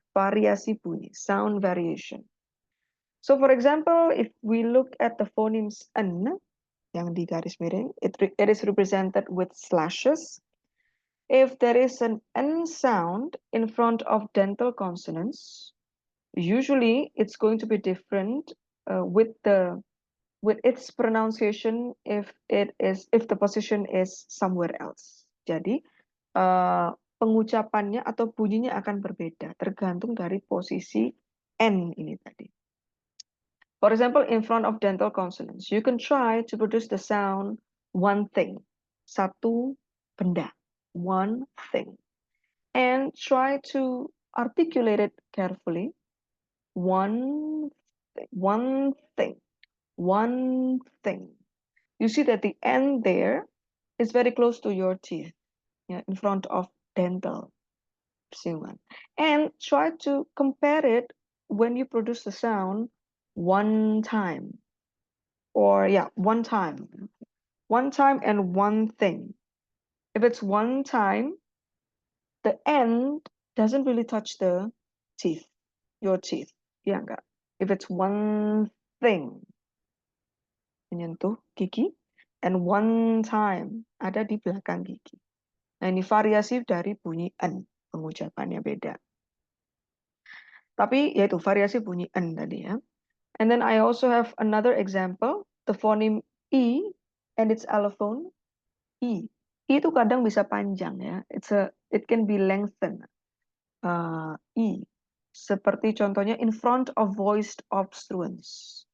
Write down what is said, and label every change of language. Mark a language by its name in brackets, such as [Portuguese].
[Indonesian] Variasi bunyi, [English] sound variation. So for example, if we look at the phonemes n, [Indonesian] yang di garis miring, [English] it is represented with slashes. If there is an N sound in front of dental consonants, usually it's going to be different with its pronunciation if the position is somewhere else. [Indonesian] Jadi pengucapannya atau bunyinya akan berbeda tergantung dari posisi N ini tadi. [English] For example, in front of dental consonants, you can try to produce the sound one thing, [Indonesian] satu benda, [English] one thing, and try to articulate it carefully. One, one thing, one thing. You see that the end there is very close to your teeth, yeah, in front of dental siuman. And try to compare it when you produce the sound one time, or yeah, one time and one thing. If it's one time, the end doesn't really touch the teeth, your teeth. [Indonesian] Ya enggak? [English] If it's one thing, [Indonesian] menyentuh gigi, [English] and one time, [Indonesian] ada di belakang gigi. Nah, ini variasi dari bunyi N, pengucapannya beda. Tapi yaitu variasi bunyi N tadi ya. [English] And then I also have another example, the phoneme E and its allophone, I. [Indonesian] I itu kadang bisa panjang ya. [English] It can be lengthened. [Indonesian] I. Seperti contohnya [English] in front of voiced obstruents.